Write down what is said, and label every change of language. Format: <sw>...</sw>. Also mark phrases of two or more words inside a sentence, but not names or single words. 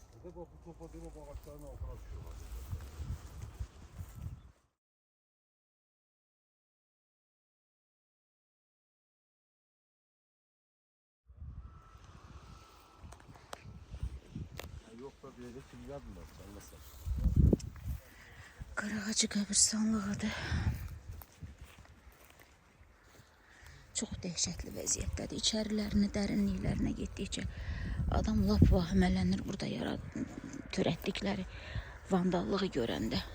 <tr>bakıp topladığım o ağaçların altına düşüyorlar. Yok da bir yere kim geldiler sallasa.</tr> <az>Qarağacı qəbirstanlığıdır. Çox dəhşətli vəziyyətdədir. İçərilərinə, dərinliklərinə getdikcə adam lap vahimələnir burada törətdikləri vandallığı görəndə.</az>